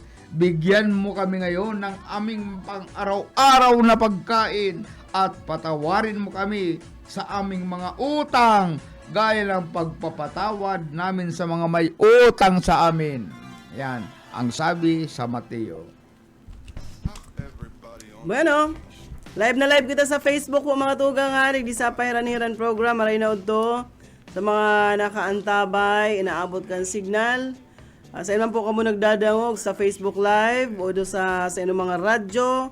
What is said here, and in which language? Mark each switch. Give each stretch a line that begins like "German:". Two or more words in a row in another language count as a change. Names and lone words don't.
Filipino: Bigyan mo kami ngayon ng aming pang-araw-araw na pagkain at patawarin mo kami sa aming mga utang gaya lang pagpapatawad namin sa mga may utang sa amin. Yan ang sabi sa Mateo.
Bikol: Bueno, live na live kita sa Facebook po mga tugang harig di sa Pairaniran program. Maray na to sa mga nakaantabay, inaabot kan signal. Sa ilan po kamo nagdadangog sa Facebook Live o do sa inyong mga radyo.